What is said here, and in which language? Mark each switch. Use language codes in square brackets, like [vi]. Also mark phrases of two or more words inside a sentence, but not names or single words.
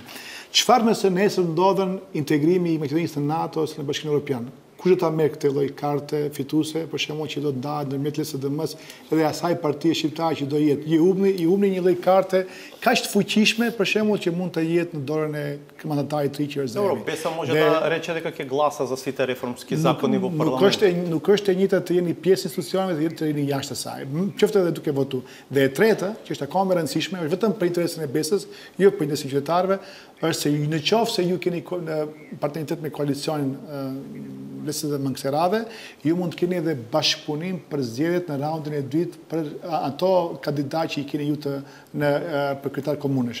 [sq] Çfarë nëse nesër ndodhen integrimi i Maqedonisë në NATO ose në Bashkimin Evropian? Kush do ta merr këtë lloj karte fituese, për shembull që do të ndahet ndërmjet LSDM-s dhe asaj partie shqiptare që do jetë. I humni një lloj karte kaq të fuqishme, për shembull që mund të jetë në dorën e mandatarit të ri që është. [mk] Добро, BESA може да рече дека ќе гласа за сите реформски закони во парламент. [sq] Nuk është e njëjta të jeni pjesë institucioneve dhe të jeni jashtë saj. Qoftë edhe duke votuar. Dhe e treta, që është akoma më e rëndësishme, është vetëm për interesin e BESA-s, jo për interesin e qytetarëve, është se në qoftë se ju keni partneritet me koalicionin dhe më kësaj radhe, ju mund të keni edhe bashkëpunim për zgjedhjet në raundin e dytë për ato kandidatë që i keni ju për kryetar komunesh.